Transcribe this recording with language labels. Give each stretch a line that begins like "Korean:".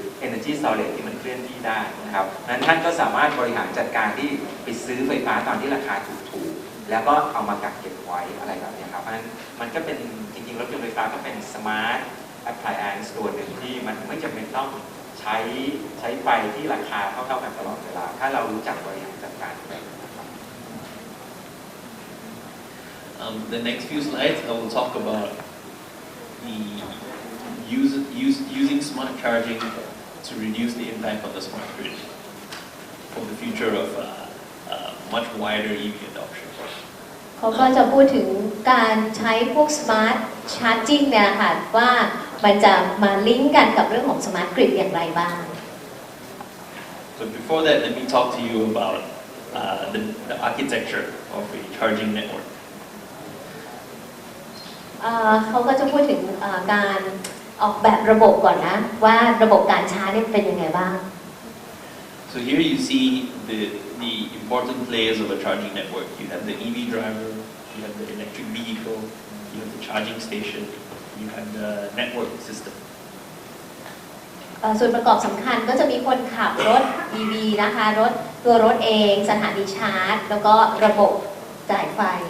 Thai: energy storage ที่มันเคลื่อนที่ได้นะครับนั้นท่านก็สามารถบริหารจัดการที่ไปซื้อไฟฟ้าตอนที่ราคาถูกๆแล้วก็เอามากักเก็บไว้อะไรแบบนี้ครับเพราะฉะนั้นมันก็เป็นจริงๆรถยนต์ไฟฟ้าก็เป็น smart appliance ตัวหนึ่งที่มันไม่จำเป็นต้องใช้ไฟที่ราคาเท่ากันตลอดเวลาถ้าเรารู้จักบริหารจัดการแบบ
English: The next few slides, I will talk about the using smart charging to reduce the impact on the smart grid for the future of much wider EV adoption.
Thai: เขาก็จะพูดถึงการใช้พวก smart charging เนี่ยค่ะว่ามันจะมาลิงก์กันกับเรื่องของ smart grid อย่างไรบ้าง
English: But before that, let me talk to you about the architecture of a charging network.
Thai: เขาก็จะพูดถึงการออกแบบระบบก่อนนะว่าระบบการชาร์จเป็นยังไงบ้าง
English: So here you see the important players of a charging network. You have the EV driver, you have the electric vehicle, you have the charging station, you have the network system.
Thai: ส่วนประกอบสำคัญก็จะมีคนขับรถ EV นะคะตัวรถเองสถานีชาร์จแล้วก็ระบบจ่ายไฟ